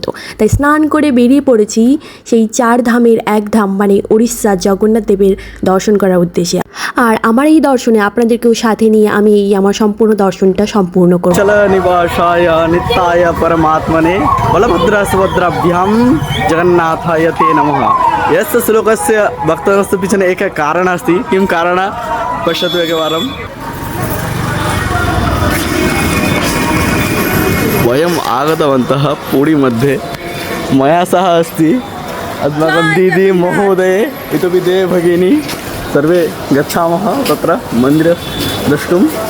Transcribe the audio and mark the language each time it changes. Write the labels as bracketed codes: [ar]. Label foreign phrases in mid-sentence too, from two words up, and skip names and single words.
[bn] তাই স্নান করে বেরিয়ে পড়েছি সেই 4 ধামের এক ধাম মানে উড়িষ্যা জগন্নাথ দেবের দর্শন করার উদ্দেশ্যে। আর আমার এই দর্শনে আপনাদেরকেও সাথে নিয়ে আমি এই আমার সম্পূর্ণ দর্শনটা সম্পূর্ণ করব। [sa] চল নিবাসায় নিত্যায় পরমাত্মনে বলভদ্র সুভদ্রাভ্যাম জগন্নাথায় তে নমঃ। यस्य श्लोकस्य वक्तव्यस्य पिछने एकं कारणम् अस्ति। किं कारणं पश्यतु एकवारं। वयम् आगतवन्तः पुरी मध्ये मया सह अस्ति अस्माकं दीदी महोदय इतोपि देव भगिनी सर्वे गच्छामः तत्र मन्दिरं द्रष्टुं।